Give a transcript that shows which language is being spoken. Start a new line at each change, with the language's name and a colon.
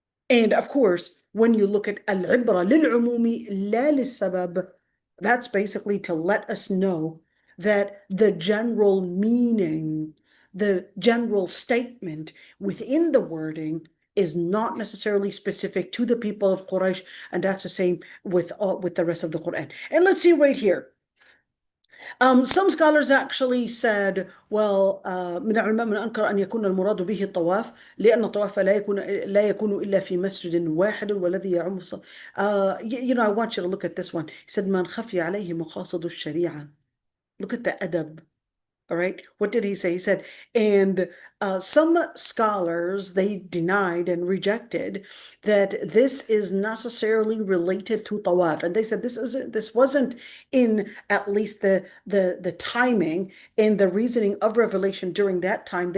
English: And of course, when you look at al-ibra lil-umumi la lis-sabab, that's basically to let us know that the general meaning, the general statement within the wording is not necessarily specific to the people of Quraysh, and that's the same with the rest of the Quran. And let's see right here. Some scholars actually said, well,
Arabic: من العلماء من أنكر أن يكون المراد به الطواف لأن الطواف لا يكون إلا في مسجد واحد والذي يعم
English: I want you to look at this one. He said
Arabic: من خفي عليه مقاصد الشريعة.
English: Look at the adab. All right. What did he say? He said, and some scholars, they denied and rejected that this is necessarily related to tawaf. And they said this wasn't in at least the timing and the reasoning of revelation during that time.